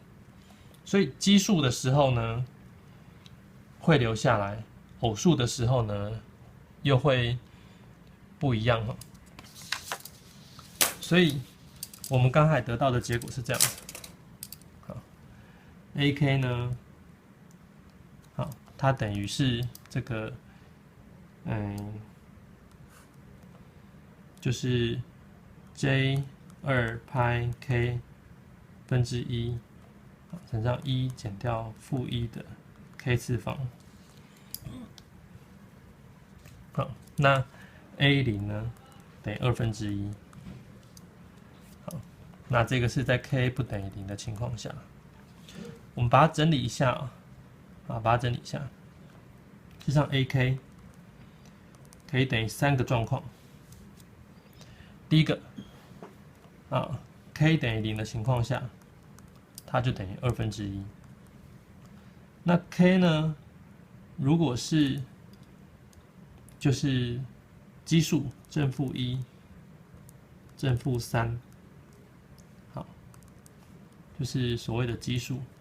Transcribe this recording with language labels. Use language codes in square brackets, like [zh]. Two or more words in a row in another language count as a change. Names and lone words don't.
[zh] 所以奇數的時候呢，會留下來，偶數的時候呢，又會不一樣。所以我們剛才得到的結果是這樣子。好 ，AK 呢，好，它等於是這個，就是 J2 派 K 分之1乘上1減掉-1的 K 次方。好，那 A0 呢等於1/2。好，那這個是在 K 不等於0的情況下，我們把它整理一下啊，把它整理一下。實際上 AK 可以等於3個狀況。第一個，K 等於0的情況下，它就等於1/2。那 K 呢，如果是就是奇數正-1、正-3，好，就是所謂的奇數